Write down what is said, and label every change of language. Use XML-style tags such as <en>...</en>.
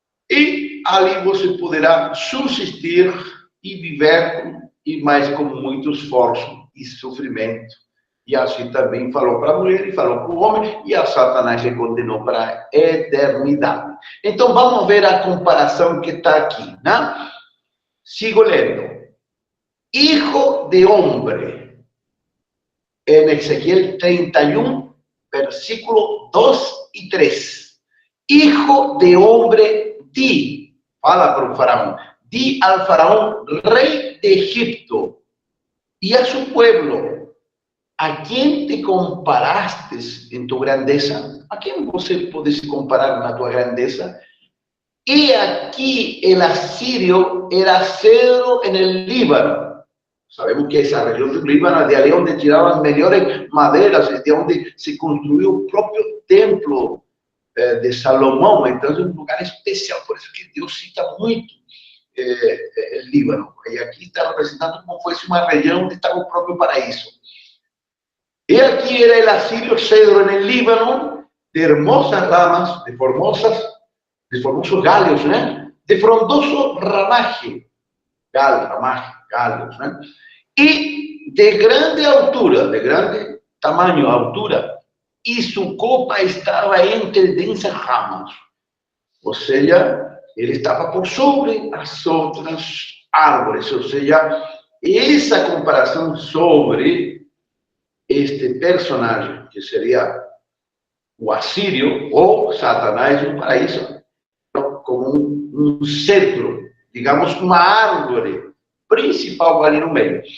<pt>E ali você poderá subsistir e viver, e mais com muito esforço e sofrimento. E assim também falou para a mulher e falou para o homem, e a Satanás se condenou para a eternidade. Então, vamos ver a comparação que está aqui, né? Sigo lendo.</pt> <es>Hijo de hombre, en Ezequiel 31, versículo 2 y 3. Hijo de hombre, di,</es> <pt>fala para o faraón,</pt> <es>di al faraón, rey de Egipto, y a su pueblo: ¿a quién te comparaste en tu grandeza? ¿A quién</es> <pt>você pode se comparar na tua grandeza?</pt> <es>Y aquí el asirio era cedro en el Líbano. Sabemos que esa región del Líbano es de allí donde tiraban mejores maderas, de donde se construyó el propio templo de Salomón. Entonces, un lugar especial, por eso que Dios cita mucho el Líbano. Y aquí está representando como fuese una región donde estaba el propio paraíso. Y aquí era el asirio cedro en el Líbano, de hermosas ramas,</es> <pt>de formosos galhos,</pt> <es>¿no? De frondoso ramaje, galhos, ¿no? Y de grande altura, de grande tamaño, altura, y su copa estaba entre densas ramas. O sea,</es> <pt>ele estava por sobre as outras árvores. Ou seja, essa comparação sobre este personagem, que seria o assírio ou Satanás no paraíso, como um cetro, digamos, uma árvore principal ali no meio.</pt>